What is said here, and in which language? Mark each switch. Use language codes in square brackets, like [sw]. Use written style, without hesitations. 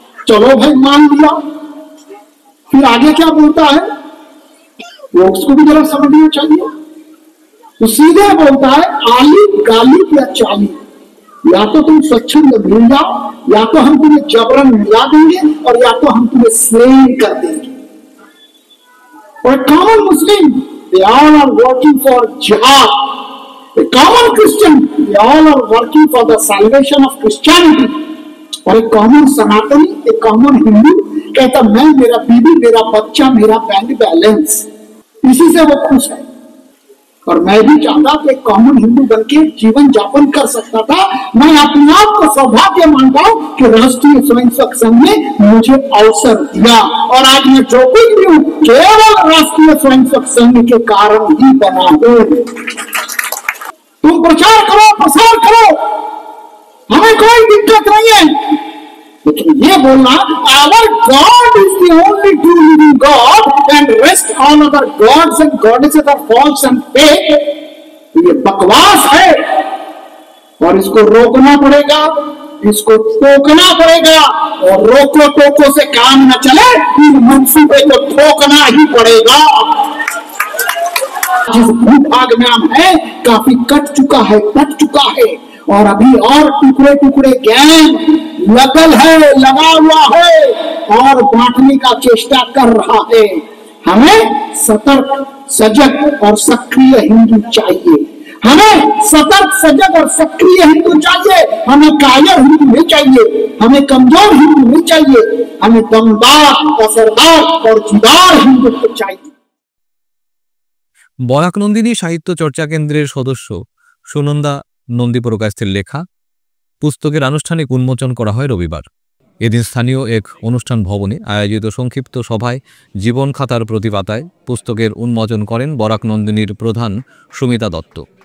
[hi] चलो भाई मान लिया, फिर आगे क्या बोलता है वो उसको भी जरा समझना चाहिए। तो सीधे बोलता है आली गाली या चाली, या तो तुम स्वच्छंद मिल जाओ, या तो हम तुम्हें जबरन मिला देंगे, और या तो हम तुम्हें स्लेन कर देंगे। और common Muslim, [en] they all are working for jihad. A common Christian, they all are working for the salvation of Christianity. [hi] और एक कॉमन सनातनी, एक कॉमन हिंदू कहता मैं, मेरा बीवी, मेरा बच्चा, मेरा बैंक बैलेंस, इसी से वो खुश है। और मैं भी चाहता कि कॉमन हिंदू बनके जीवन यापन कर सकता था। मैं अपने आप को सौभाग्य मानता हूं कि राष्ट्रीय स्वयंसेवक संघ ने मुझे अवसर दिया, और आज मैं जो कुछ भी हूं केवल राष्ट्रीय स्वयंसेवक संघ के कारण ही बना हूं। तुम प्रचार करो, प्रसार करो, हमें कोई दिक्कत नहीं है, लेकिन ये बोलना [en] our God is the only true living God and rest all other gods and goddesses are false and fake, [hi] ये बकवास है। और इसको रोकना पड़ेगा, इसको टोकना पड़ेगा, और रोको टोको से काम न चले, इस मंसूबे को ठोकना ही पड़ेगा। जिस भूभाग में हम हैं काफी कट चुका है, कट चुका है, और अभी और टुकड़े टुकड़े गैंग लगल है, लगा हुआ है और बांटने का चेष्टा कर रहा है। हमें सतर्क, सजग और सक्रिय हिंदू चाहिए। हमें सतर्क, सजग और सक्रिय हिंदू चाहिए। हमें कायर हिंदू नहीं चाहिए, हमें कमजोर हिंदू नहीं चाहिए, हमें दमदार, असरदार और जुदार हिंदू चाहिए। [bn] বরাক নন্দিনী সাহিত্য চর্চা কেন্দ্রের সদস্য সুনন্দা নন্দী পুরকায়স্থের লেখা পুস্তকের আনুষ্ঠানিক উন্মোচন করা হয় রবিবার। এদিন স্থানীয় এক অনুষ্ঠান ভবনে আয়োজিত সংক্ষিপ্ত সভায় জীবন খাতার প্রতিপাতায় পুস্তকের উন্মোচন করেন বরাক নন্দিনীর প্রধান সুমিতা দত্ত।